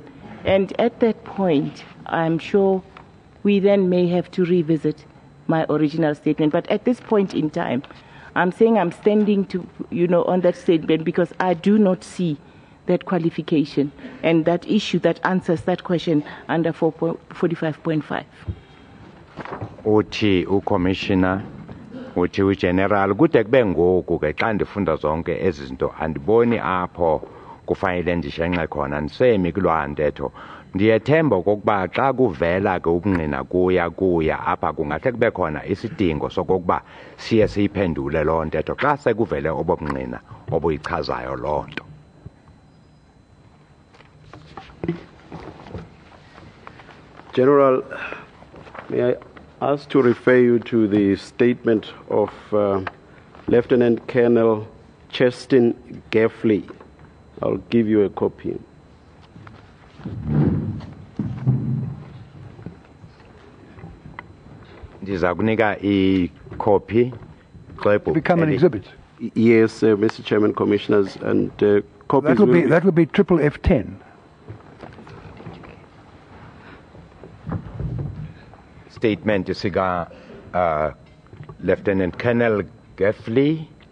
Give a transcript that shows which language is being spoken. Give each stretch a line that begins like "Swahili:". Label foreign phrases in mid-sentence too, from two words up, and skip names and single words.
English: And at that point, I'm sure we then may have to revisit my original statement. But at this point in time, I'm saying I'm standing to, on that statement because I do not see that qualification and that issue that answers that question under 45.5.
Xhosa: Uthi uCommissioner uthi uGeneral kude kube ngoku ke xa ndifunda zonke ezi zinto andiboni apho kufanele ndishenxe khona ndisemi kulwa ntetho ndiyethemba okokuba xa kuvela ke ubungqina kuya apha kungahle kube khona isidingo sokokuba siye siyiphendule loo ntetho xa sekuvele obobungqina obuyichazayo loo nto.
English: General, may I ask to refer you to the statement of Lieutenant Colonel Chestin Gaffley. I'll give you a copy.
Xhosa: Ndiza kunika i-copy.
English: Become an exhibit. Yes, Mr. Chairman, Commissioners, and copies that will be triple F10.
Xhosa: Statement sika Lieutenant Colonel Gaffley.